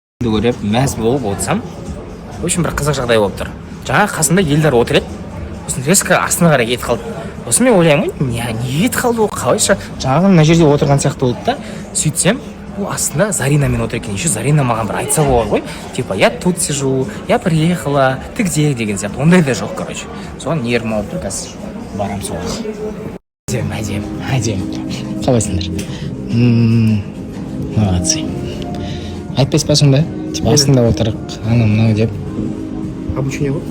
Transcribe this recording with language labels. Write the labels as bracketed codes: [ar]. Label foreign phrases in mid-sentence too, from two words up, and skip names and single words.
[kk] көріп мәз болып отырсам, [ru] в общем [kk] бір қызық жағдай болып тұр. Жаңа қасында елдар отыр еді. Сосын резко астына қарай кетіп қалды. Сосын мен ойлаймын, не кетіп қалды ол, қалайша жаңағы мына жерде отырған сияқты болды да. Сөйтсем, ол астында Заринамен отыр екен. Еще Зарина маған бір айтса болады ғой, [ru] типа я тут сижу, я приехала, ты где [kk] деген сияқты. Ондай да жоқ, [ru] короче. [kk] Соған нервім алып тұр, қазір барам соған. Әдем. Қалайсыңдар? Молодцы. Айтпайсың ба? Типа астында отырық, анау мынау деп. Обучение ғой?